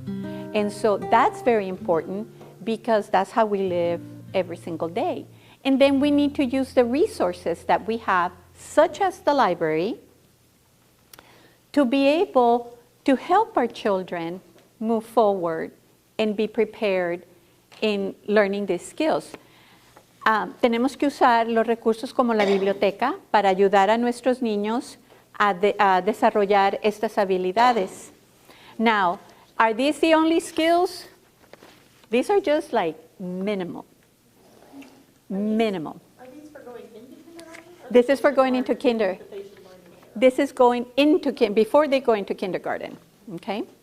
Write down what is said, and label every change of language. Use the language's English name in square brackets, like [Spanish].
[English] And so that's very important because that's how we live every single day. And then we need to use the resources that we have, such as the library, to be able to help our children move forward and be prepared in learning these skills. [Spanish] Tenemos que usar los recursos como la biblioteca para ayudar a nuestros niños a desarrollar estas habilidades. [English] Now, are these the only skills? These are just like minimal. Minimal. Are these for going into kindergarten? This is for going into kinder. This is going into before they go into kindergarten, okay?